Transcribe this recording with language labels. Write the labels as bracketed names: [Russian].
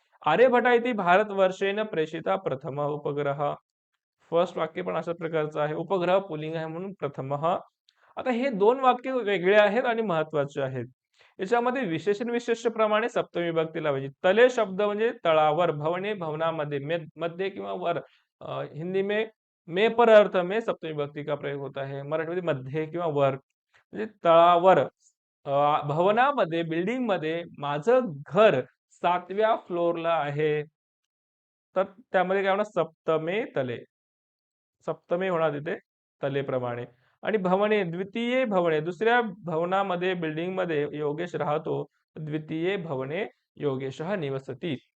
[Sanskrit] आर्यभटा इति भारतवर्षेन प्रेषिता प्रथम उपग्रह. [Marathi] फर्स्ट वाक्य पण अशा प्रकारचं आहे. उपग्रह पुल्लिंग आहे म्हणून प्रथमः. आता हे दोन वाक्य वेगळे आहेत आणि महत्वाचे आहेत. याच्यामध्ये विशेषण विशेष्य प्रमाणे सप्तमी विभक्ती लावायची. तले शब्द म्हणजे तळावर, भवने भवनामध्ये, मध्ये किंवा वर. [Hindi] हिंदी में पर अर्थ में सप्तमी विभक्ती का प्रयोग होता है. [Marathi] मराठीमध्ये मध्ये किंवा वर म्हणजे तळावर. भवनामध्ये, बिल्डिंग मध्ये, माझं घर 7व्या फ्लोअरला आहे, तर त्यामध्ये काय होणार, सप्तमे तले. सप्तमी होणार तिथे तलेप्रमाणे. आणि भवने, द्वितीय भवने, दुसऱ्या भवनामध्ये, बिल्डिंग मध्ये योगेश राहतो, [Sanskrit] द्वितीय भवने योगेशः निवसती.